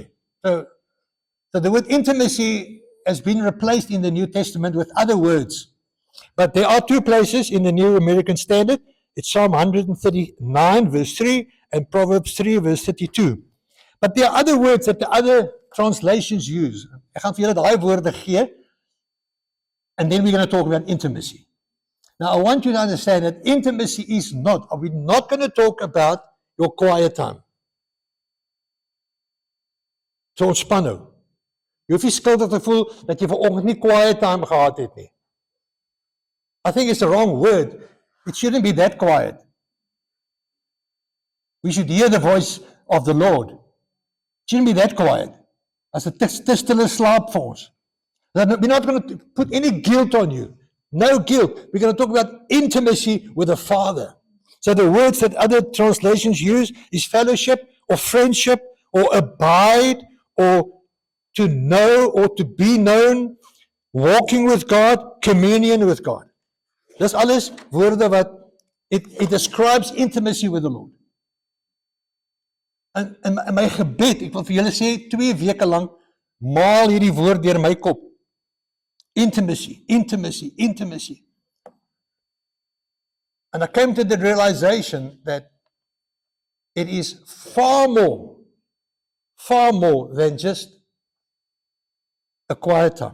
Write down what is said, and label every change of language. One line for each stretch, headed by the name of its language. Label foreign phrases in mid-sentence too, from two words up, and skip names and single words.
English: So the word intimacy has been replaced in the New Testament with other words. But there are 2 places in the New American Standard. It's Psalm 139 verse 3 and Proverbs 3 verse 32. But there are other words that the other translations use.
Afrikaans: Ek gaan vir julle daai woorde gee.
English: And then we're going to talk about intimacy. Now I want you to understand that intimacy is not, we're not going to talk about your quiet time.
Afrikaans: So ontspan nou. Jy hoef nie skuldig te voel dat jy vanoggend nie
English: quiet time
Afrikaans: gehad het nie.
English: I think it's the wrong word. It shouldn't be that quiet. We should hear the voice of the Lord. It shouldn't be that quiet.
Afrikaans: As 'n te stille slaap vir ons.
English: We're not going to put any guilt on you. No guilt. We're going to talk about intimacy with the Father. So the words that other translations use is fellowship or friendship or abide or to know or to be known, walking with God, communion with God.
Afrikaans: Dis alles woorde wat
English: it describes intimacy with the Lord.
Afrikaans: En my gebed, ek wil vir julle sê 2 weke lank maal hierdie woord deur my kop.
English: Intimacy, intimacy, intimacy. And I came to the realization that it is far more than just a quiet time.